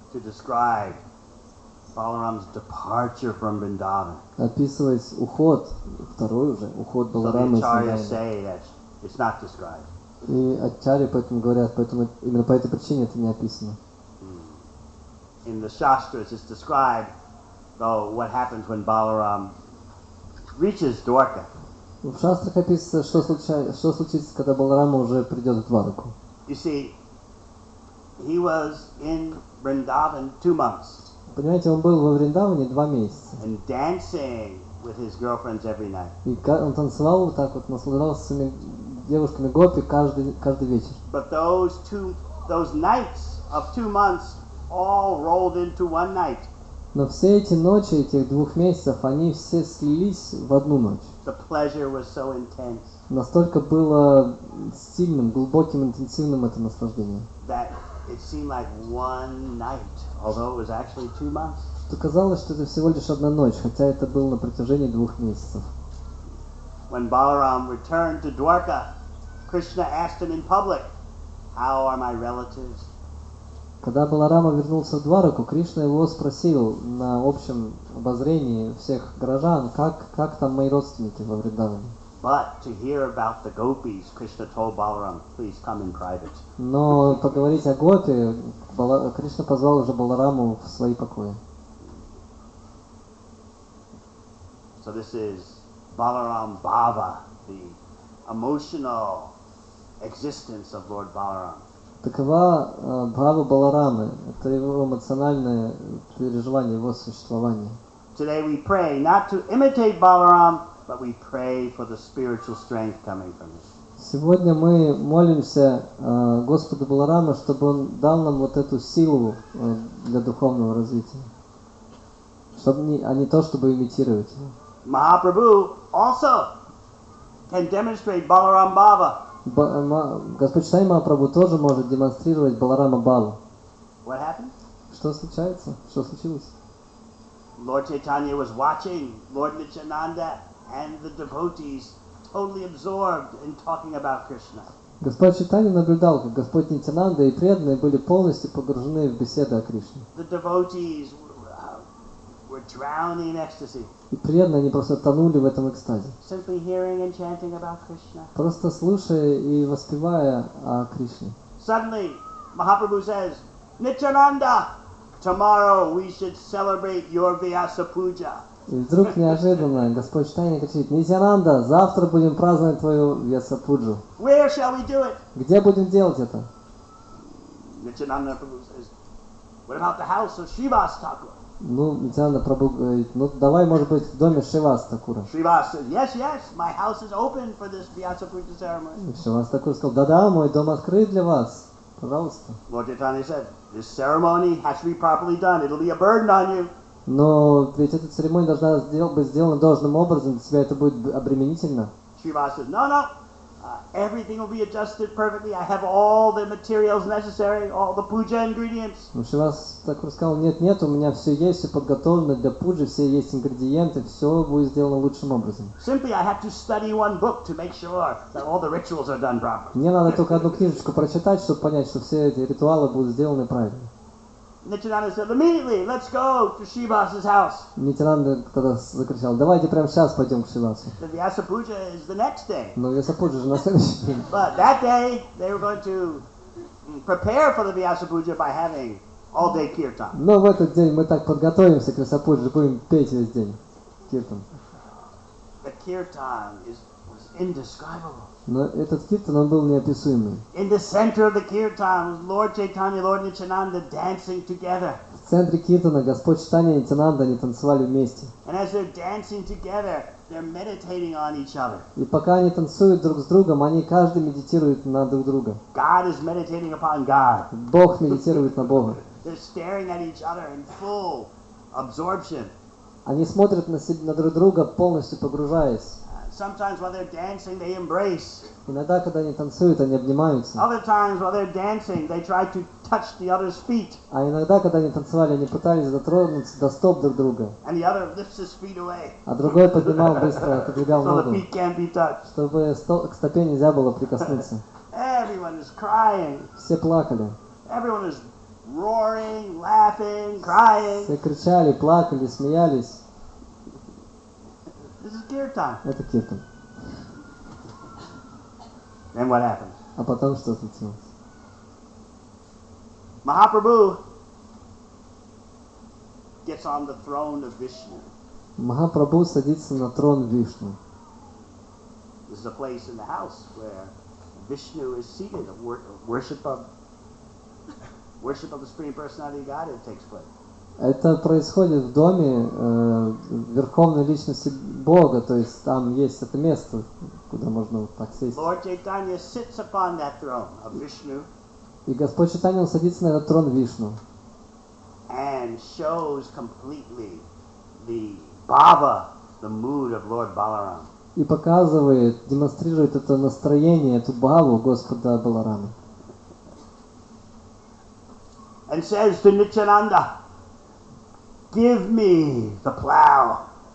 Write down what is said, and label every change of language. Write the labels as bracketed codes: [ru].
[en] to describe Balaram's departure from Vrindavan. [ru] Описывать уход, второй уже, уход [en] So the [ru] Баларамы из [en] acharyas [ru] Вриндавана. [en] say that it's not described. [ru] И ачарьи поэтому говорят, поэтому именно по этой причине это не описано. [en] In the Shastras, it's described, though, what happens when Balaram reaches Dwarka. [ru] В шастрах описано, что случится, когда Баларама уже придет в Двараку. [en] You see, he was in Vrindavan 2 months [ru] Понимаете, он был во Вриндаване 2 месяца. [en] and dancing with his girlfriends every night. [ru] И он танцевал вот так вот, наслаждался своими девушками гопи каждый вечер. [en] But those nights of 2 months all rolled into one night. [ru] Но все эти ночи, этих 2 месяцев, они все слились в одну ночь. [en] The pleasure was so intense [ru] Настолько было сильным, глубоким, интенсивным это наслаждение, [en] that it seemed like one night, although it was actually 2 months. [ru] что казалось, что это всего лишь одна ночь, хотя это было на протяжении 2 месяцев. [en] When Balaram returned to Dwarka, Krishna asked him in public, "How are my relatives?" [ru] Когда Баларама вернулся в Двараку, Кришна его спросил на общем обозрении всех горожан, как там мои родственники во Вриндаване. [en] But to hear about the gopis, Krishna told Balaram, "Please come in private." [ru] Но поговорить о гопе, Кришна позвал уже Балараму в свои покои. [en] So this is Balaram Bhava, the emotional existence of Lord Balaram. [ru] Такова бхава Баларамы, это его эмоциональное переживание, его существование. [en] Today we pray not to imitate Balaram, but we pray for the spiritual strength coming from him. [ru] Сегодня мы молимся Господу Баларама, чтобы Он дал нам вот эту силу для духовного развития, а не то, чтобы имитировать его. [en] Mahaprabhu also can demonstrate Balaram Bhava. [ru] Господь Чайтанья Махапрабху тоже может демонстрировать Баларама Бхаву. [en] What happened? [ru] Что случается? Что случилось? [en] Lord Chaitanya was watching Lord Nityananda and the devotees totally absorbed in talking about Krishna. [ru] Господь Чайтанья наблюдал, как Господь Нитянанда и преданные были полностью погружены в беседы о Кришне. [en] The devotees were drowning in ecstasy. [ru] И преданные, они просто тонули в этом экстазе. [en] Simply hearing and chanting about Krishna. [ru] Просто слушая и воспевая о Кришне. [en] Suddenly, Mahaprabhu says, "Nityananda, tomorrow we should celebrate your Vyasa Puja." [ru] И вдруг неожиданно Господь Чайтанья кричит: Нитянанда, завтра будем праздновать твою Вьясапуджу. [en] Where shall we do it? [ru] Где будем делать это? [en] Nityananda Prabhu says, "What about the house of Srivas Thakur?" [ru] Нитянанда Прабху говорит: давай, может быть, в доме Шривас Такура. [en] Srivas says, yes, my house is open for this Vyasa Puja ceremony. [ru] И Шривас Такур сказал: да, мой дом открыт для вас. Пожалуйста. [en] Lord Chaitanya said, "This ceremony has to be properly done. It'll be a burden on you." [ru] Но ведь эта церемония должна быть сделана должным образом, для тебя это будет обременительно. [en] Srivas says, no, everything will be adjusted perfectly. I have all the materials necessary, all the puja ingredients. [ru] Но Шривас Такур сказал: нет, у меня все есть, все подготовлено для пуджи, все есть ингредиенты, все будет сделано лучшим образом. [en] Simply I have to study one book to make sure that all the rituals are done properly. [ru] Мне надо только одну книжечку прочитать, чтобы понять, что все эти ритуалы будут сделаны правильно. [en] Nityananda said, immediately, let's go to Srivas's house. [ru] Нитянанда тогда закричал: давайте прямо сейчас пойдем к Шривасу. [en] The Vyasa Puja is the next day. [ru] Но Вьясапуджа же на следующий день. [en] But that day, they were going to prepare for the Vyasa Puja by having all-day kirtan. [ru] Но в этот день мы так подготовимся к Вьясапудже, будем петь весь день киртан. [en] The kirtan was indescribable. [ru] Но этот киртан, он был неописуемый. [en] In the center of the kirtan was Lord Chaitanya, Lord Nityananda dancing together. [ru] В центре киртана Господь Чайтанья и Нитянанда, они танцевали вместе. [en] And as they're dancing together, they're meditating on each other. [ru] И пока они танцуют друг с другом, они каждый медитирует на друг друга. [en] God is meditating upon God. [ru] Бог медитирует на Бога. [en] They're staring at each other in full absorption. [ru] Они смотрят на друг друга, полностью погружаясь. [en] Sometimes while they're dancing, they embrace. [ru] Иногда, когда они танцуют, они обнимаются. [en] Other times while they're dancing, they try to touch the other's feet. [ru] А иногда, когда они танцевали, они пытались дотронуться до стоп друг друга. [en] And the other lifts his feet away. [ru] А другой поднимал быстро, подвигал [en] So the [ru] ногу, [en] feet can't be touched. [ru] чтобы к стопе нельзя было прикоснуться. [en] Everyone is crying. [ru] Все плакали. [en] Everyone is roaring, laughing, crying. [ru] Все кричали, плакали, смеялись. [en] This is kirtan. [ru] Это киртан. [en] Then what happens? [ru] А потом что случилось? [en] Mahaprabhu gets on the throne of Vishnu. [ru] Махапрабху садится на трон Вишну. [en] This is a place in the house where Vishnu is seated. Worship of the Supreme Personality of Godhead takes place. [ru] Это происходит в доме Верховной Личности Бога, то есть там есть это место, куда можно вот так сесть. [en] Lord Chaitanya sits upon that throne of Vishnu. [ru] И Господь Чайтанья, он садится на этот трон Вишну. [en] And shows completely the bhava, the mood of Lord Balaram. [ru] И показывает, демонстрирует это настроение, эту бхаву Господа Баларама. [en] And says to Nityananda, give me the plow,